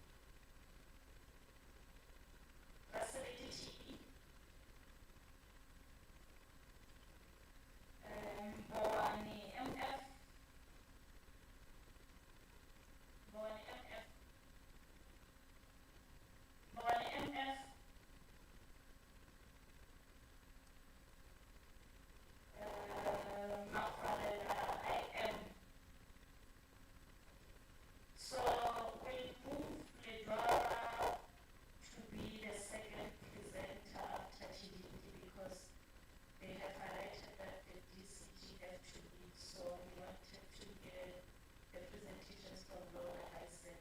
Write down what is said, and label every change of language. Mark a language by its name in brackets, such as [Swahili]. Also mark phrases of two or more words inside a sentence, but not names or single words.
[English] Facility TE, Bowani MF, Bowani MF, Bowani MF, Mafarela IM. So we'll move Ledwara to be the second presenter after Chidindi because they have highlighted that the DCG have to lead. So we wanted to get the presentations from Laura Isaac.